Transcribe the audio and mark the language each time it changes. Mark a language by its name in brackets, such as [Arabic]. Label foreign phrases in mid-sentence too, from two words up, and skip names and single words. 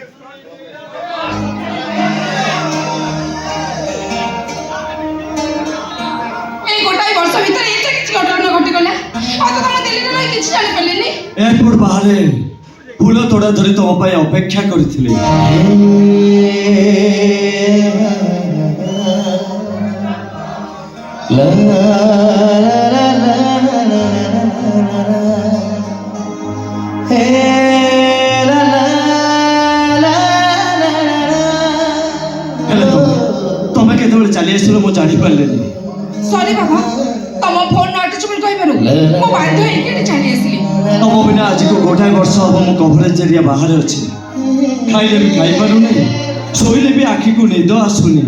[Odia] ଏଇ ଗୋଟାଏ ବର୍ଷ ଭିତରେ ଏତେ କିଛି ଘଟଣା ଘଟିଗଲା ଅନ୍ତତଃ ଆମ ଦିଲ୍ଲୀରେ ରହି କିଛି ଜାଣିପାରିଲିନି ଏୟାରପୋର୍ଟ ବାହାରେ ଫୁଲ ତୋଡ଼ା ଧରି ତମ ପାଇଁ ଅପେକ୍ଷା କରିଥିଲି La la la la la la la hey la la la la ହେଲେ ତମେ କେତେବେଳେ ଚାଲି ଆସିଥିଲ ମୁଁ ଜାଣିପାରିଲିନି ସରି ବାବା ତମ ଫୋନ ନ ଅଟୁଛି ବୋଲି କହିବାରୁ ମୁଁ ବାଧ୍ୟ ହେଇକି ଏଠି ଚାଲି ଆସିଲି ତମ ବିନା ଆଜିକୁ ଗୋଟାଏ ବର୍ଷ ହବ ମୁଁ [English] coverage area [Odia] ବାହାରେ ଅଛି ଖାଇଲେ ବି ଖାଇପାରୁନି ଶୋଇଲେ ବି ଆଖିକୁ ନିଦ ଆସୁନି